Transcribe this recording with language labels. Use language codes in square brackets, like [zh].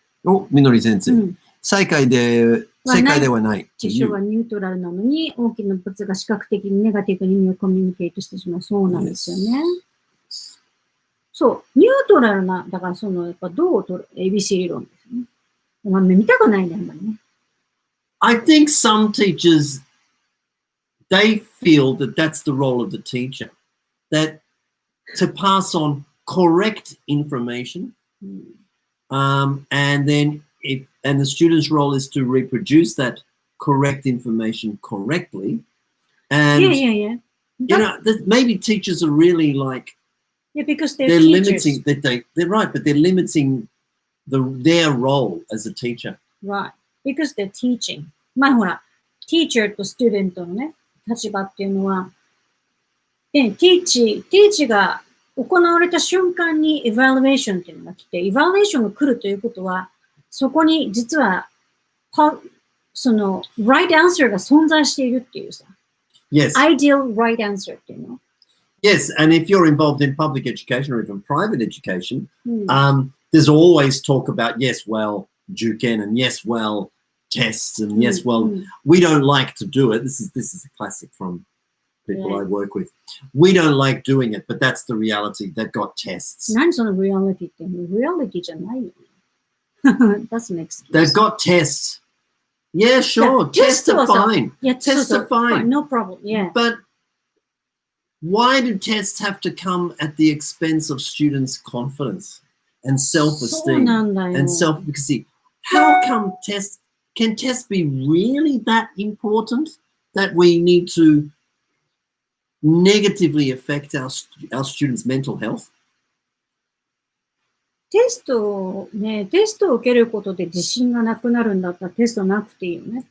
[ja] お、みのり先生。正解ではない。辞書はニュートラルなのに、大きな物が視覚的にネガティブに意味をコミュニケートしてしまう。そうなんですよね。そう、ニュートラルな、だからその、やっぱどう取る ABC 理論ですよね。まあ、見たくないね、あんまりね。 [en] I think some teachers, they feel that that's the role of the teacher, that to pass on correct information, and then and the student's role is to reproduce that correct information correctly. And you know, maybe teachers are really like, because they're limiting that they're right, but they're limiting their role as a teacher. Right, because they're teaching. [ja] まあほら、teacher と student のね、立場っていうのは、teach が行われた瞬間に evaluation っていうのが来て、evaluation が来るということは、そこに実は、その [en] right answer [ja] が存在しているっていうさ。 [en] Yes. Ideal right answer [ja] っていうの。 [en] Yes, and if you're involved in public education or even private education, there's always talk about, yes, well, juken, and yes, well, tests, and yes, well, we don't like to do it. This is a classic from people I work with. We don't like doing it, but that's the reality. They've got tests. [ja] 何その reality って reality じゃないよ。 [en] That's an excuse. They've got tests. Yeah, sure. Tests are fine. Yeah, tests are fine. No problem. Yeah. But why do tests have to come at the expense of students' confidence and self-esteem and self-efficacy? How come can tests be really that important that we need to negatively affect our students' mental health? [ja] テストを受けることで自信がなくなるんだったらテストなくていいよね。